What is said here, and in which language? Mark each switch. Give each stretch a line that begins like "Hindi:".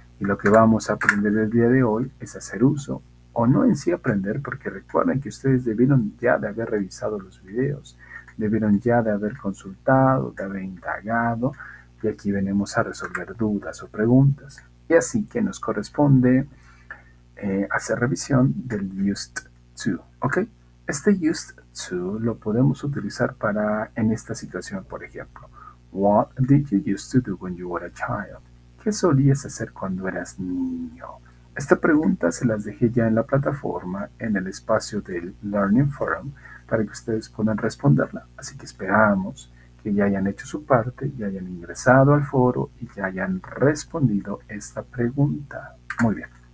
Spanish: Y lo que vamos a aprender el día de hoy es hacer uso, o no en sí aprender, porque recuerden que ustedes debieron ya de haber revisado los videos, debieron ya de haber consultado, de haber indagado, y aquí venimos a resolver dudas o preguntas. Y así que nos corresponde hacer revisión del used to, ¿ok? Este used to lo podemos utilizar para en esta situación, por ejemplo.
English: What did you used to do when you were a child?
Spanish: ¿Qué solías hacer cuando eras niño? Esta pregunta se las dejé ya en la plataforma, en el espacio del Learning Forum, para que ustedes puedan responderla. Así que esperamos que ya hayan hecho su parte, ya hayan ingresado al foro y ya hayan respondido esta pregunta. Muy bien.